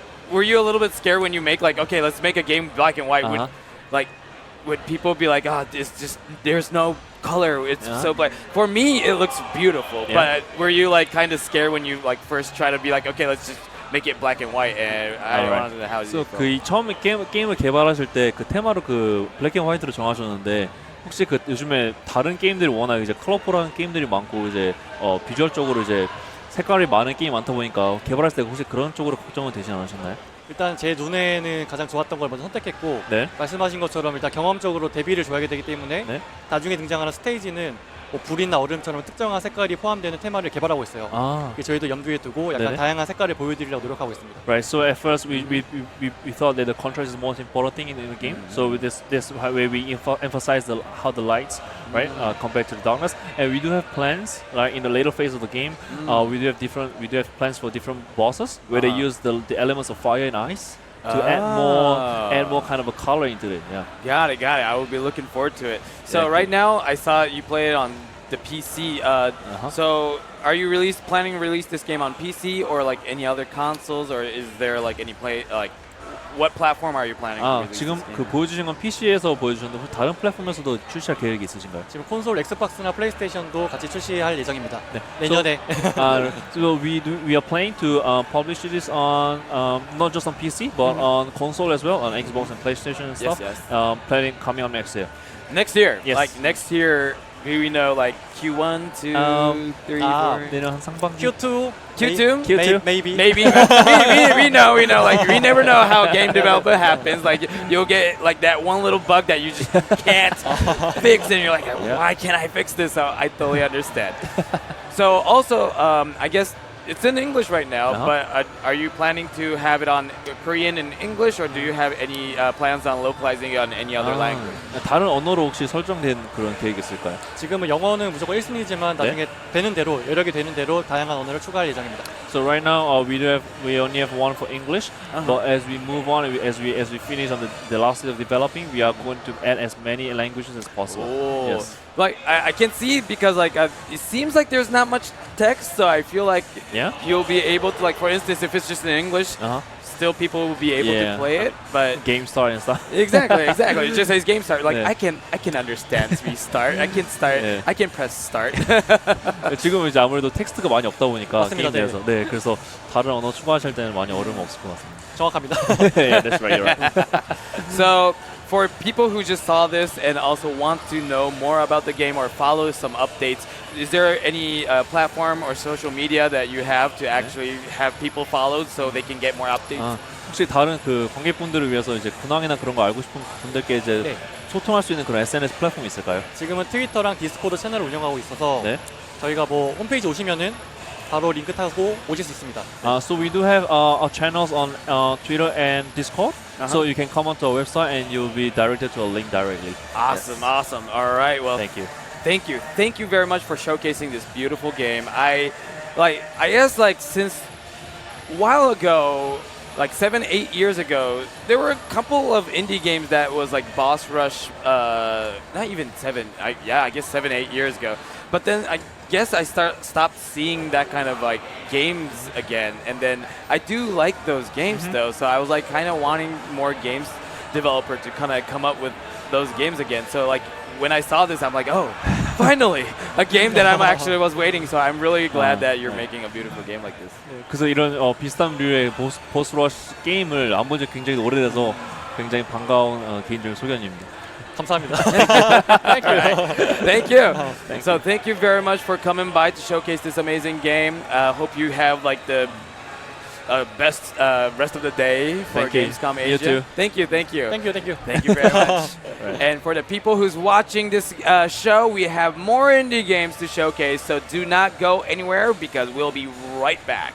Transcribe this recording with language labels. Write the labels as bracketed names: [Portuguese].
[English] Were you a little bit scared when you make like, okay, let's make a game black and white? Would people be like, oh, it's just there's no color, it's so black? For me, it looks beautiful. But were you like kind of scared when you like first try to be like, okay, let's just make it black and white? And I wanted to know how you felt. [Korean] 처음에 게임을 개발하실 때 그 테마로 그 블랙 앤 화이트로 정하셨는데 혹시 그 요즘에 다른 게임들이 워낙 이제 컬러풀한 게임들이 많고 이제 비주얼적으로 이제 색깔이 많은 게임이 많다 보니까 개발했을 때 혹시 그런 쪽으로 걱정은 되지 않으셨나요? 일단 제 눈에는 가장 좋았던 걸 먼저 선택했고 말씀하신 것처럼 일단 경험적으로 대비를 줘야 되기 때문에 나중에 등장하는 스테이지는 뭐 불이나 얼음처럼 특정한 색깔이 포함되는 테마를 개발하고 있어요. 저희도 염두에 두고 약간 다양한 색깔을 보여드리려고 노력하고 있습니다. [English] Right. So at first we thought that the contrast is the most important thing in the game. So with this way we emphasize how the lights compared to the darkness, and we do have plans like in the later phase of the game. We do have plans for different bosses where they use the elements of fire and ice to add more kind of a color into it. Got it. I will be looking forward to it. So right now, I saw you play it on the PC. So are you planning to release this game on PC or like any other consoles, or is there like any what platform are you planning to release? [Korean] 지금 그 보여주신 건 PC에서 보여주셨는데 혹시 다른 플랫폼에서도 출시할 계획이 있으신가요? 지금 콘솔 엑스박스나 플레이스테이션도 같이 출시할 예정입니다. 내년에. [English] So we are planning to publish this on not just on PC but on console as well, on Xbox and PlayStation and stuff. Planning coming up next year. Next year. Yes. Like next year. We know like Q1, 2, 3, 4. [Korean] 내년 상반기. [English] Q2, maybe. we know. Like we never know how game development happens. Like you'll get like that one little bug that you just can't fix, and you're like, why can't I fix this? So I totally understand. So also, I guess it's in English right now, but are you planning to have it on Korean and English, or do you have any plans on localizing it on any other language? [Korean] 다른 언어로 혹시 설정된 그런 계획이 있을까요? 지금은 영어는 무조건 1순위지만 나중에 되는 대로 여력이 되는 대로 다양한 언어를 추가할 예정입니다. [English] So right now we only have one for English, but as we move on, as we finish on the last stage of developing, we are going to add as many languages as possible. Yes. Like I can see because like it seems like there's not much text, so I feel like you'll be able to, like for instance, if it's just in English, still people will be able to play it. But game start and stuff. Exactly. It just says game start. Like I can understand restart. I can start. I can press start. [Korean] 지금은 이제 아무래도 텍스트가 많이 없다 보니까 맞습니다. 게임에서 그래서 다른 언어 추가하실 때는 많이 어려움 없을 것 같습니다. 정확합니다. [English] Yeah, that's right. You're right. So. For people who just saw this and also want to know more about the game or follow some updates, is there any platform or social media that you have to actually have people follow so they can get more updates? [Korean] 혹시 다른 그 관객분들을 위해서 이제 근황이나 그런 거 알고 싶은 분들께 이제 소통할 수 있는 그런 SNS 플랫폼이 있을까요? 지금은 트위터랑 디스코드 채널을 운영하고 있어서 저희가 뭐 홈페이지 오시면은 바로 링크 타고 오실 수 있습니다. [English] So we do have our channels on Twitter and Discord. So you can come onto our website and you'll be directed to a link directly. Awesome. All right. Well, thank you very much for showcasing this beautiful game. I guess like since a while ago, like 7-8 years ago, there were a couple of indie games that was like Boss Rush. Not even 7. I guess 7-8 years ago. But then I guess I stopped seeing that kind of like games again, and then I do like those games though, so I was like kind of wanting more games developer to kind of come up with those games again. So like when I saw this, I'm like, oh, finally a game that I'm actually was waiting. So I'm really glad that you're making a beautiful game like this. [Korean] 그래서 이런 비슷한 류의 보스 러시 게임을 안 본 지 굉장히 오래돼서 굉장히 반가운 개인적인 소견입니다. 감사합니다. [English] Thank you. So thank you very much for coming by to showcase this amazing game. Hope you have like the best rest of the day for Gamescom Asia. You too. Thank you. Thank you. Thank you very much. And for the people who's watching this show, we have more indie games to showcase. So do not go anywhere because we'll be right back.